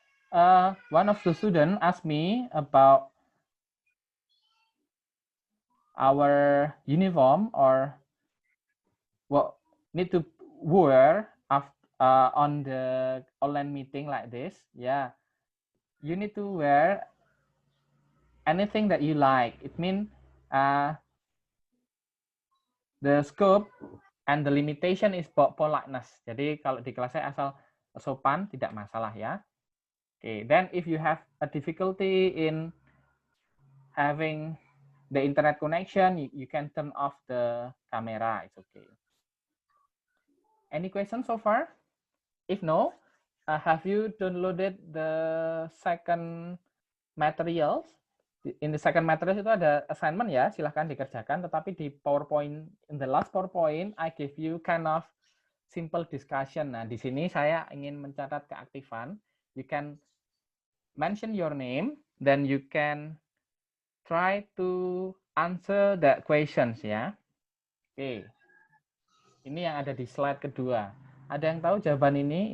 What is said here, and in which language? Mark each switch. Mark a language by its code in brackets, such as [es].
[en] One of the students asked me about our uniform or what need to wear on the online meeting like this. Yeah, you need to wear anything that you like. It means the scope and the limitation is politeness. [id] Jadi kalau di kelas saya asal sopan tidak masalah ya. [en] Okay, then if you have a difficulty in having the internet connection, you can turn off the camera. It's okay. Any questions so far? If no, have you downloaded the second materials? In the second materials [id] itu ada [en] assignment [id] ya, silahkan dikerjakan. Tetapi di [en] PowerPoint, in the last PowerPoint, I give you kind of simple discussion. [id] Nah, di sini saya ingin mencatat keaktifan. [en] You can mention your name, then you can try to answer the questions ya. [id] Oke. Ini yang ada di slide kedua. Ada yang tahu jawaban ini?